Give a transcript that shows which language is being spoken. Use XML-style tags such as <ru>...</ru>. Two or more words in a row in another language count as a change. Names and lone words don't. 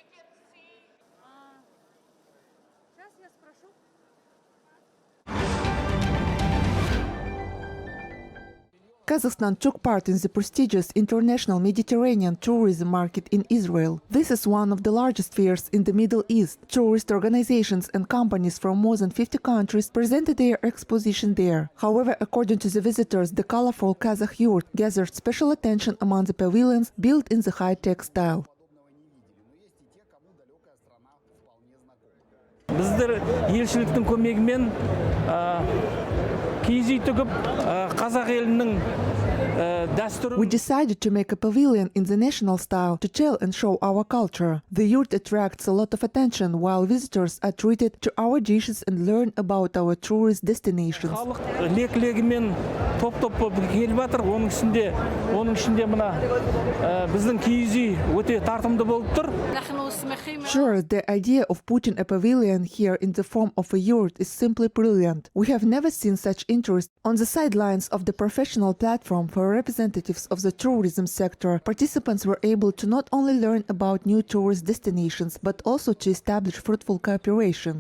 <en>Kazakhstan took part in the prestigious international Mediterranean tourism market in Israel. This is one of the largest fairs in the Middle East. Tourist organizations and companies from more than 50 countries presented their exposition there. However, according to the visitors, the colorful Kazakh yurt gathered special attention among the pavilions built in the high-tech style.</en> <kk>Біздер елшіліктің көмегімен киіз үй тігіп қазақ елінің дәстүрін.</kk> <en>We decided to make a pavilion in the national style to tell and show our culture. The yurt attracts a lot of attention while visitors are treated to our dishes and learn about our tourist destinations.</en> <kk>Халық лек-легімен топ-топ болып келіп жатыр. Оның ішінде мына біздің киіз үй өте тартымды болып тұр.</kk> <en>Sure, the idea of putting a pavilion here in the form of a yurt is simply brilliant. We have never seen such interest. On the sidelines of the professional platform for representatives of the tourism sector, participants were able to not only learn about new tourist destinations, but also to establish fruitful cooperation.</en>